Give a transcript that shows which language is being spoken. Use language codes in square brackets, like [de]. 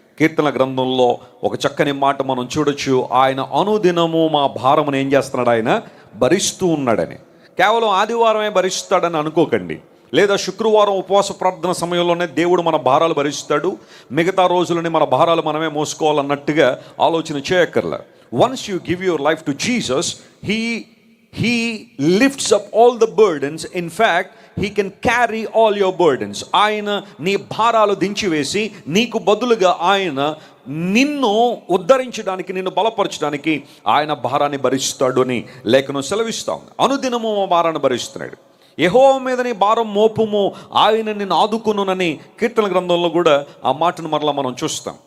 [te] కీర్తన గ్రంథంలో ఒక చక్కని మాట మనం చూడొచ్చు, ఆయన అనుదినము మా భారమును ఏం చేస్తున్నాడు, ఆయన భరిస్తూ ఉన్నాడని. కేవలం ఆదివారమే భరిస్తాడని అనుకోకండి, లేదా శుక్రవారం ఉపవాస ప్రార్థన సమయంలోనే దేవుడు మన భారాలు భరిస్తాడు, మిగతా రోజులని మన భారాలు మనమే మోసుకోవాలన్నట్టుగా ఆలోచన చేయక్కర్లా. [en] Once you give your life to Jesus, he lifts up all the burdens. In fact, he can carry all your burdens. [te] ఆయన నీ భారాలు దించివేసి నీకు బదులుగా ఆయన నిన్ను ఉద్ధరించడానికి, నిన్ను బలపరచడానికి ఆయన భారాన్ని భరిస్తాడు అని లేఖనం సెలవిస్తాం. అనుదినము భారాన్ని భరిస్తున్నాడు. యెహోవా మీద నీ భారం మోపుము, ఆయన నిన్ను ఆదుకునునని కీర్తన గ్రంథంలో కూడా ఆ మాటను మరలా మనం చూస్తాం.